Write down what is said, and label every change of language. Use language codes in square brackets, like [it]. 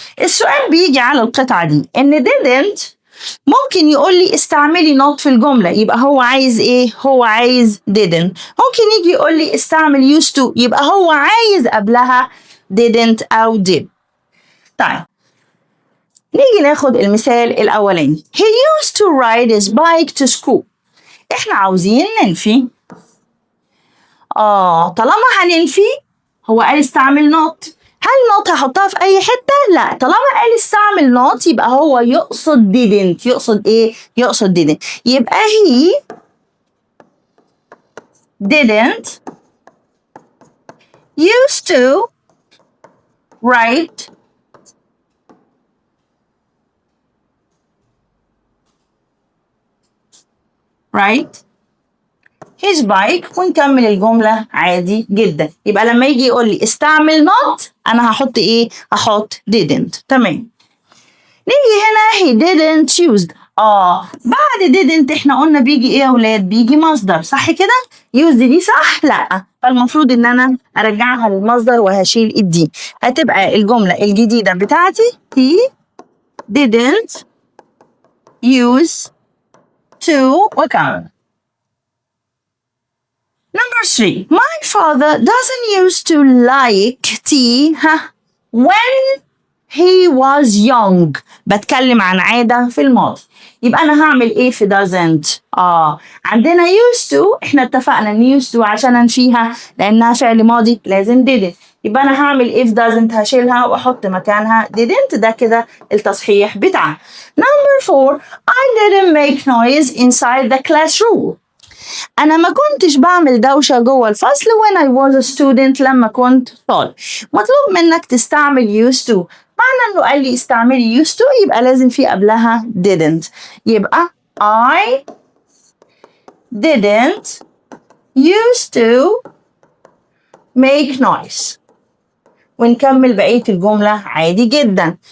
[ar] السؤال بيجي على القطعة دي إن didn't ممكن يقول لي استعملي not في الجملة، يبقى هو عايز ايه؟ هو عايز didn't. ممكن يجي يقول لي استعمل used to، يبقى هو عايز قبلها didn't أو did. طيب نيجي ناخد المثال الأولاني. [en] he used to ride his bike to school. [ar] احنا عاوزين ننفي. طالما هننفي هو قال استعمل not. هل not هحطها في أي حتة؟ لا، طالما قال استعمل not يبقى هو يقصد didn't. يقصد إيه؟ يقصد didn't. يبقى [en] he didn't used to write his bike [ar] ونكمل الجملة عادي جدا. يبقى لما يجي يقول لي استعمل not أنا هحط إيه؟ هحط didn't. تمام. نيجي هنا [en] he didn't used. [ar] بعد didn't احنا قلنا بيجي إيه يا ولاد؟ بيجي مصدر، صح كده؟ used دي صح؟ لأ، فالمفروض إن أنا أرجعها للمصدر وهشيل الدي. هتبقى الجملة الجديدة بتاعتي [en] he didn't use to [ar] وكمل. [en] Number 3. My father doesn't used to like tea when he was young. [ar] بتكلم عن عادة في الماضي. يبقى أنا هعمل إيه في doesn't؟ عندنا used to، إحنا اتفقنا إن used to عشان أنفيها لأنها فعل ماضي لازم didn't. يبقى أنا هعمل إيه في doesn't؟ هشيلها وأحط مكانها didn't. ده كده التصحيح بتاعها. [en] Number 4. I didn't make noise inside the classroom. [ar] أنا ما كنتش بعمل دوشة جوه الفصل [en] when I was a student [ar] لما كنت طالب. مطلوب منك تستعمل used to. معنى إنه قال لي استعملي used to يبقى لازم في قبلها didn't. [en] يبقى I didn't used to make noise. [ar] ونكمل بقية الجملة عادي جدا.